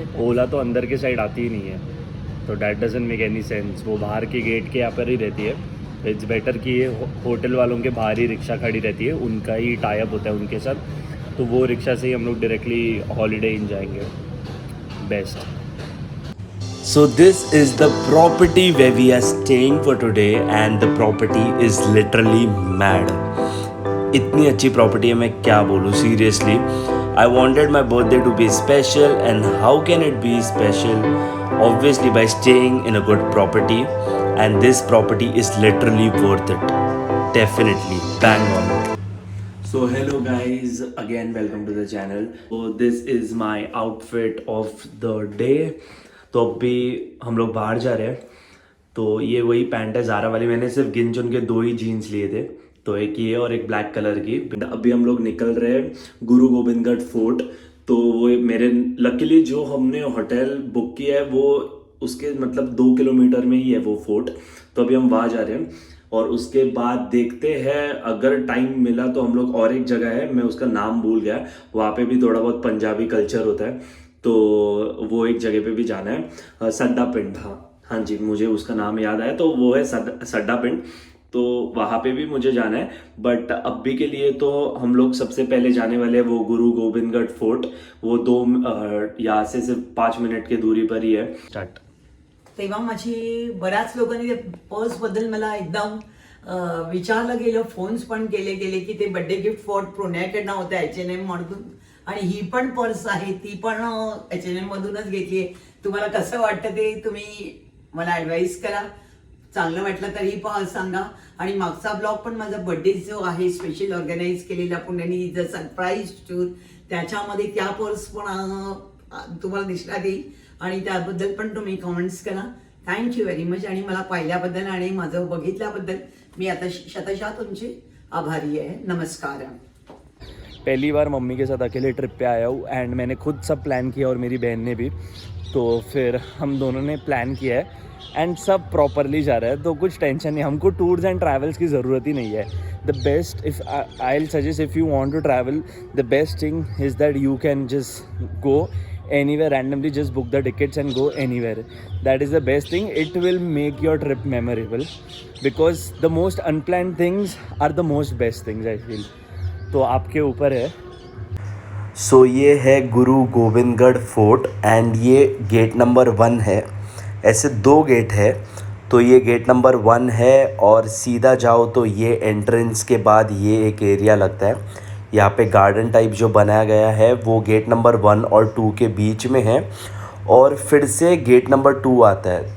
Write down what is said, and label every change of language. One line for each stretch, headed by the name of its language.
Hindi: ओला तो अंदर के साइड आती ही नहीं है, तो
English: That doesn't make any sense.
Hindi: वो बाहर के गेट के यहाँ पर ही रहती है।
English: it's better
Hindi: कि ये होटल वालों के बाहर ही रिक्शा खड़ी रहती है, उनका ही टाइप होता है उनके साथ, तो वो रिक्शा से ही हम लोग डायरेक्टली हॉलीडे इन जाएंगे। Best.
English: So this is the property where we are staying for today and the property is literally mad.
Hindi: इतनी अच्छी प्रॉपर्टी है, मैं क्या बोलूँ seriously.
English: I wanted my birthday to be special and how can it be special? Obviously by staying in a good property, and this property is literally worth it. Definitely, bang on. So hello guys, again welcome to the channel. So this is my outfit of the day.
Hindi: तो अभी हम लोग बाहर जा रहे हैं, तो ये वही पैंट है ज़ारा वाली। मैंने सिर्फ गिन चुन के 2 ही जीन्स लिए थे, तो एक ये और एक ब्लैक कलर की। अभी हम लोग निकल रहे हैं गुरु गोबिंदगढ़ फोर्ट। तो वो मेरे लकीली जो हमने होटल बुक किया है वो उसके मतलब 2 किलोमीटर में ही है वो फोर्ट। तो अभी हम वहाँ जा रहे हैं और उसके बाद देखते हैं, अगर टाइम मिला तो हम लोग और एक जगह है, मैं उसका नाम भूल गया, वहाँ पे भी थोड़ा बहुत पंजाबी कल्चर होता है, तो वो एक जगह पे भी जाना है, सड्डा पिंड। हाँ जी, मुझे उसका नाम याद आया, तो वो है सड्डा पिंड, तो वहाँ पे भी मुझे जाना है। बट अभी के लिए तो हम लोग सबसे पहले जाने वाले हैं वो गुरु गोबिंदगढ़ फोर्ट। वो 2 यहाँ से सिर्फ 5 मिनट की दूरी पर ही है। स्टार्ट।
Marathi: तेव्हा माझी बऱ्याच लोकांनी ते पर्स बद्दल मला एकदम विचारलं गेलं, फोन्स पण केले गेले की ते बर्थडे गिफ्ट फॉर पुण्याकडनं होतं H&M मधून, आणि ही पण पर्स आहे ती पण H&M मधूनच घेतली। तुम्हाला कसं वाटतं ते तुम्ही मला ॲडवाईस करा, चांगलं वाटलं तरी पण सांगा। आणि मागचा ब्लॉग पण माझा बर्थडे जो आहे स्पेशल ऑर्गनाईज केलेला पुण्याने द सरप्राईज टूर, त्याच्यामध्ये त्या पर्स पण तुम्हाला दिसला देईल आणि त्याबद्दल पण तुम्ही कमेंट्स करा। थँक्यू व्हेरी मच, आणि मला पाहिल्याबद्दल आणि माझं बघितल्याबद्दल मी आता शतशः तुमचे आभारी आहे। नमस्कार।
Hindi: पहली बार मम्मी के साथ अकेले ट्रिप पे आया हूँ एंड मैंने खुद सब प्लान किया और मेरी बहन ने भी, तो फिर हम दोनों ने प्लान किया है एंड सब प्रॉपरली जा रहा है, तो कुछ टेंशन नहीं। हमको टूर्स एंड ट्रैवल्स की ज़रूरत ही नहीं है।
English: The best, if I will suggest, if you want to travel, the best thing is that you can just go anywhere randomly, just book the tickets and go anywhere. That is the best thing. It will make your trip memorable because the most unplanned things are the most best things, I feel.
Hindi: तो आपके ऊपर है। सो ये है गुरु Gobindgarh fort and ये gate number 1 है। ऐसे 2 gate है, तो ये गेट नंबर 1 है और सीधा जाओ तो ये एंट्रेंस के बाद ये एक एरिया लगता है। यहाँ पे गार्डन टाइप जो बनाया गया है वो गेट नंबर 1 और 2 के बीच में है, और फिर से गेट नंबर 2 आता है।